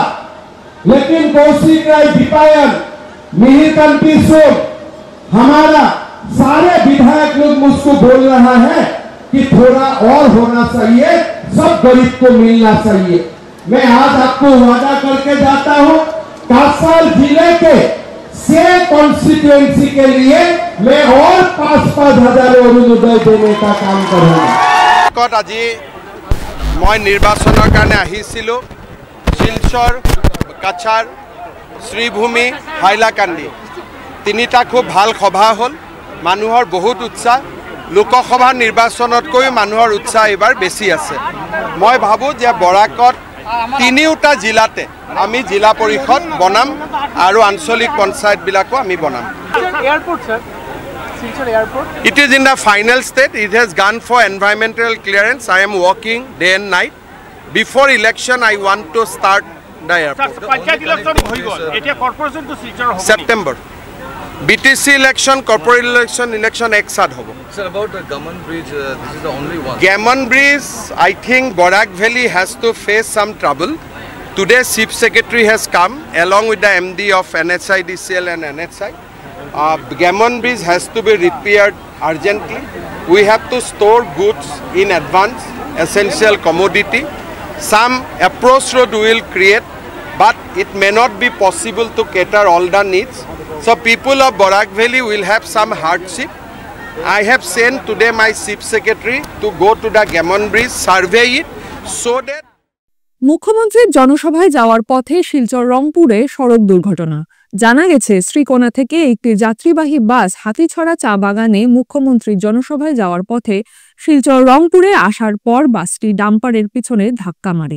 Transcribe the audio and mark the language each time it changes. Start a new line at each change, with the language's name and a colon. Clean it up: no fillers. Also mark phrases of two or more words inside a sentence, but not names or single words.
Hindi: लेकिन कौशिक राय दीपायन, मिहिरकांति सोम, हमारा सारे विधायक लोग मुझको बोल रहा है कि थोड़ा और होना चाहिए, सब गरीब को मिलना चाहिए। मैं आज आपको वादा करके जाता हूं, कासार जिले के 6 कॉन्स्टिट्यूएंसी के लिए मैं और 5,000 अरुणोदय देने का काम करूंगा।
Assamese: আজি মই নিৰ্বাচনৰ কাৰণে আহিছিলো। শিলচৰ, কাছাৰ, শ্ৰীভূমি, হাইলাকান্দি তিনিটা খুব ভাল সভা হ'ল। মানুহৰ বহুত উৎসাহ। লোকসভা নিৰ্বাচনতকৈ মানুহৰ উৎসাহ এবাৰ বেছি আছে। মই ভাবোঁ যে বৰাকত তিনিওটা জিলাতে আমি জিলা পৰিষদ বনাম আৰু আঞ্চলিক পঞ্চায়তবিলাকো আমি বনাম।
English: It is in the final state. It has gone for environmental clearance. I am working day and night. Before election, I want to start the airport.
Assamese: পঞ্চায়ত ইলেকশন হৈ গ'ল এতিয়া কৰ্পোৰেচন তো শিলচৰ হ'ব
English: September. BTC election, corporate election
Hindi: ek saath
English: hobo. Sir, about the Gammon Bridge, this is the only one. Gammon Bridge, I think Borak Valley has to face some trouble. Today, Chief Secretary has come along with the MD of NHIDCL and NHI. Gammon Bridge has to be repaired urgently. We have to store goods in advance, essential commodity. Some approach road we will create, but it may not be possible to cater all the needs. So people of Borak Valley will have some hardship. I have sent today my Chief Secretary to go to the Gammon Bridge, survey it, so that
Bangla: মুখ্যমন্ত্রীর জনসভায় যাওয়ার পথে শিলচর রংপুরে সড়ক দুর্ঘটনা। জানা গেছে শ্রীকোনা থেকে একটি যাত্রীবাহী বাস হাতিছড়া চা বাগানে মুখ্যমন্ত্রীর জনসভায় যাওয়ার পথে শিলচর রংপুরে আসার পর বাসটি ডাম্পারের পিছনে ধাক্কা মারে।